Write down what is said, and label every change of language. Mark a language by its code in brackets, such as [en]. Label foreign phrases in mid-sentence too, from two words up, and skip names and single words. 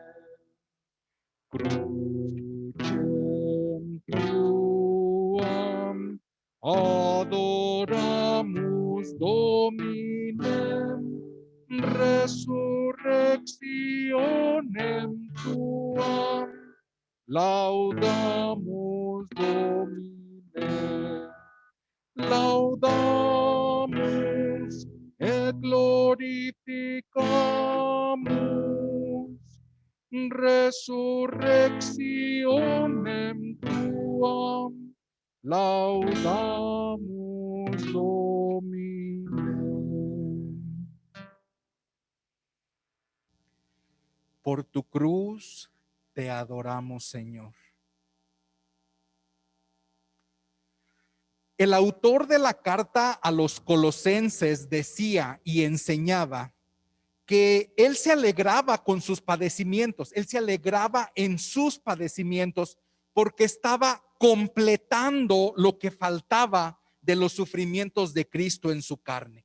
[la] crucem tuam adoramus Dominem, resurrectionem tuam, laudamus Dominem, laudamus et glorificamus resurrectionem tuam, laudamus Dominem. [es] Por tu cruz te adoramos, Señor. El autor de la carta a los Colosenses decía y enseñaba que él se alegraba con sus padecimientos, él se alegraba en sus padecimientos porque estaba completando lo que faltaba de los sufrimientos de Cristo en su carne.